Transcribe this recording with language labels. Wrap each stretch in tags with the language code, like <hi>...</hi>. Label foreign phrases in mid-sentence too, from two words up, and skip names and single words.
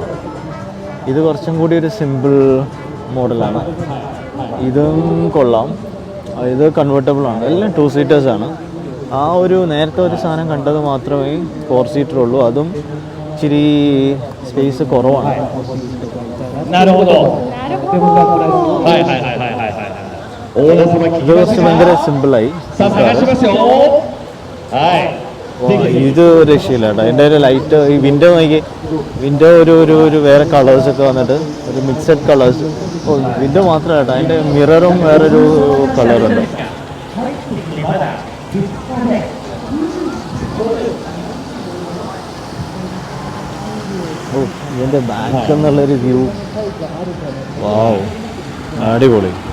<ml>ഇത് കുറച്ചും കൂടി ഒരു</ml> <en>simple model.</en> <ml>ഇതും കൊള്ളാം. ഇത് കൺവേർട്ടബിളാണ്. എല്ലാം 2 സീറ്റേഴ്സാണ്. ആ ഒരു നേരത്തെ ഒരു സാധനം കണ്ടത് മാത്രമേ 4 സീറ്റർ ഉള്ളൂ. അതും ഇച്ചിരി സ്പേസ് കുറവാണ്.</ml> <ja>なるほど。はいはいはいはいはいはい。</ja> <ml>ഇത് കുറച്ച് ഭയങ്കര സിമ്പിളായി.</ml> <ja>さあ探しますよ。はい。</ja> <ml>ഇത് രക്ഷയില്ല കേട്ടോ. എൻ്റെ ഒരു ലൈറ്റ് ഈ വിൻഡോ നോക്കി, വിൻഡോ ഒരു വേറെ കളേഴ്സൊക്കെ വന്നിട്ട് ഒരു</ml> <en>mixed colors.</en> <ml>വിൻഡോ മാത്രമല്ല കേട്ടോ, അതിൻ്റെ മിററും വേറൊരു കളറുണ്ട്. ഇതിൻ്റെ ബാക്ക് എന്നുള്ളൊരു വ്യൂ, വാവ്, അടിപൊളി.</ml>